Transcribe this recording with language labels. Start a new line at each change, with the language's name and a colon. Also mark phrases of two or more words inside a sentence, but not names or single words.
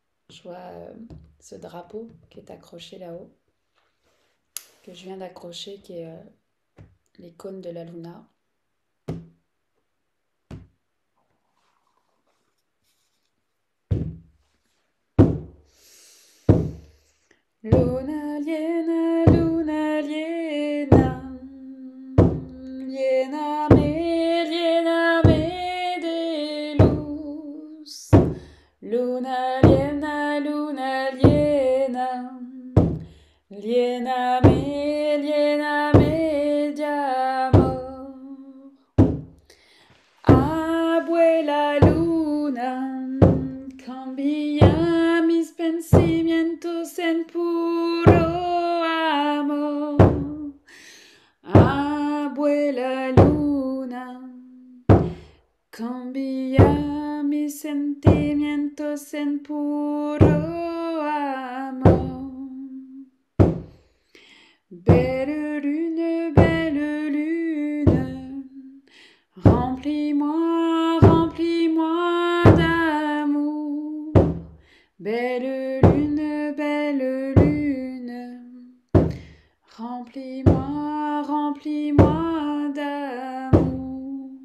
French: Je vois ce drapeau qui est accroché là-haut, que je viens d'accrocher, qui est l'icône de la Luna.
Spanish: Luna liena, luna liena, liena me de luz. Luna liena, liena me de amor. Abuela luna, cambia mis pensamientos en puro amor. Abuela luna, cambia mis sentimientos en puro amor.
French: Belle lune, remplis-moi, remplis-moi d'amour. Belle lune, remplis-moi, remplis-moi d'amour.